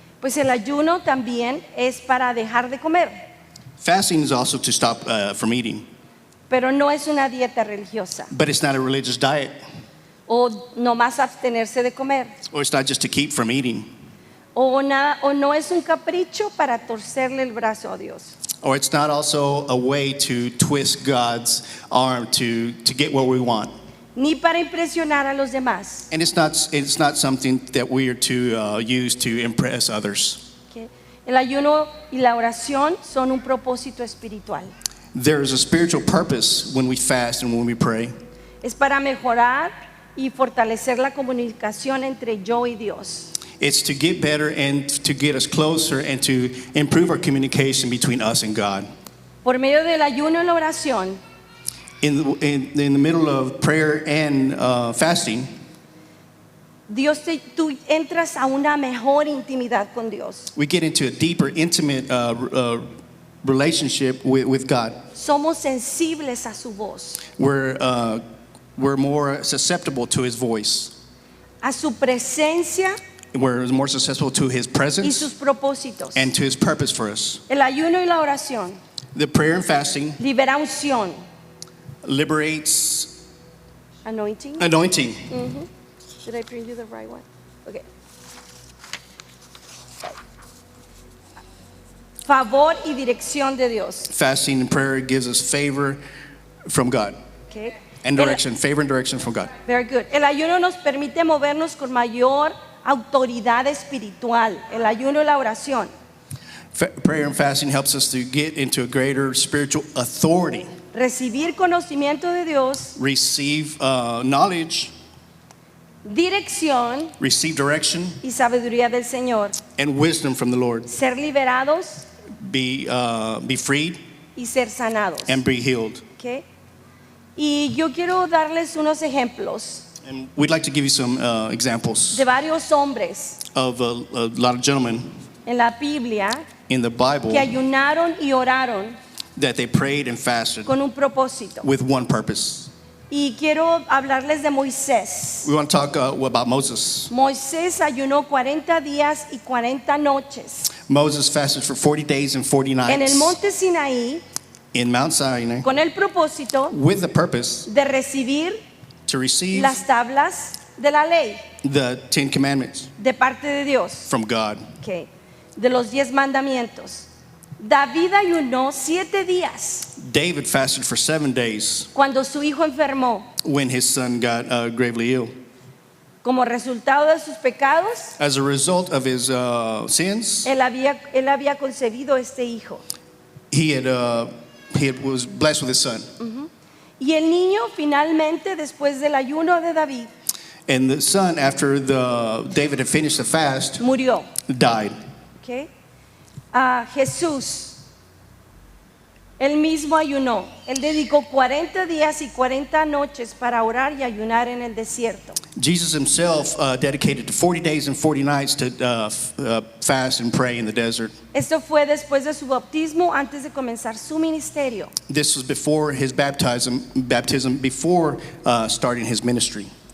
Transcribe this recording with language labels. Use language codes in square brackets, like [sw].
[es] Pues el ayuno también es para dejar de comer. [en] Fasting is also to stop from eating. [es] Pero no es una dieta religiosa. [en] But it's not a religious diet. [es] O nomás abstenerse de comer. [en] Or it's not just to keep from eating. [es] O no es un capricho para torcerle el brazo a Dios. [en] Or it's not also a way to twist God's arm to get what we want. [es] Ni para impresionar a los demás. [en] And it's not something that we are to use to impress others. Okay. [es] El ayuno y la oración son un propósito espiritual. [en] There is a spiritual purpose when we fast and when we pray. [es] Es para mejorar y fortalecer la comunicación entre yo y Dios. [en] It's to get better and to get us closer and to improve our communication between us and God. [es] Por medio del ayuno y la oración, [en] in the middle of prayer and fasting, [es] tú entras a una mejor intimidad con Dios. [en] We get into a deeper, intimate relationship with God. [es] Somos sensibles a su voz. [en] We're more susceptible to His voice. [es] A su presencia. [en] We're more susceptible to His presence. [es] Y sus propósitos. [en] And to His purpose for us. [es] El ayuno y la oración. [en] The prayer and fasting. [es] Libera unción. [en] Liberates anointing. Anointing. Mm-hmm. Did I bring you the right one? Okay. [es] favor y dirección de Dios. [en] Fasting and prayer gives us favor from God Okay. and direction, favor and direction from God. Very good. [es] El ayuno nos permite movernos con mayor autoridad espiritual. El ayuno y la oración. [en] Prayer and fasting helps us to get into a greater spiritual authority, [es] Recibir conocimiento de Dios, [en] receive knowledge, [es] dirección [en] receive direction, [es] y sabiduría del Señor. [en] and wisdom from the Lord. [es] Ser liberados [en] Be freed [es] y ser sanados. [en] and be healed. Okay. [es] Y yo quiero darles unos ejemplos [en] And we'd like to give you some examples [es] de varios hombres [en] of a lot of gentlemen [es] en la Biblia [en] in the Bible [es] que ayunaron y oraron [en] that they prayed and fasted [es] con un propósito. [en] with one purpose. [es] Y quiero hablarles de Moisés. [en] We want to talk about Moses. [es] Moisés ayunó 40 días y 40 noches [en] Moses fasted for 40 days and 40 [es] en el [en] nights [es] monte Sinaí [en] in Mount Sinai [es] con el propósito [en] with the purpose [es] de recibir [en] to receive [es] las tablas de la ley [en] the 10 Commandments [es] de parte de Dios, [en] from God. [es] okay, de los 10 mandamientos. David ayunó 7 días [en] David fasted for 7 days [es] cuando su hijo enfermó [en] when his son got gravely ill. [es] como resultado de sus pecados. [en] As a result of his sins, [es] Él había concebido este hijo. [en] he was blessed with his son. [es] Y el niño finalmente, después del ayuno de David, [en] And the son, after David had finished the fast, [es] murió. [en] died. [es] Okay. Jesús, él mismo ayunó. Él dedicó 40 días y 40 noches para orar y ayunar en el desierto. [en] Jesus himself dedicated 40 days and 40 nights to fast and pray in the desert. [es] Esto fue después de su bautismo, antes de comenzar su ministerio. [en] This was before his baptism before starting his ministry.